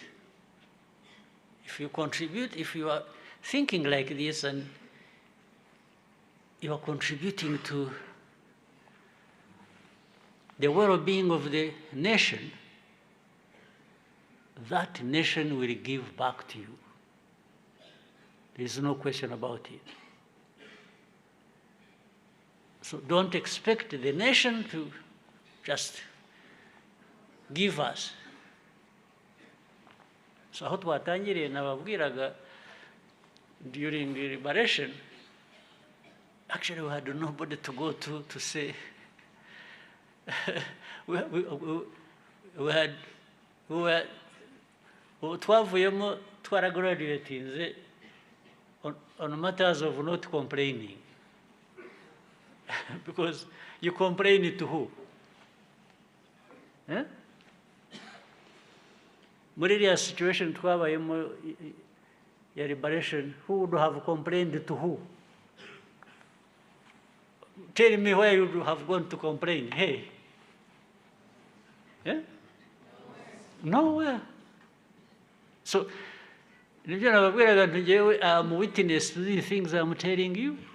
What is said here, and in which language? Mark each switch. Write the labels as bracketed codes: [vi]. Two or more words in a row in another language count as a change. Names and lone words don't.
[en] If you contribute, if you are thinking like this and you are contributing to the well-being of the nation, that nation will give back to you. There is no question about it. So don't expect the nation to just give us. So [rw] aho twatangiriye nababwiraga [en] during the liberation, actually we had nobody to go to say, [rw] twavuyemo twaragraduatinze [en] on matters of not complaining. Because you complain to who? Eh? [rw] Muri iriya situation twabayemo ya liberation, [en] who would have complained to who? Tell me where you would have gone to complain. Hey. Yeah? Nowhere. So, I'm witness to these things I'm telling you.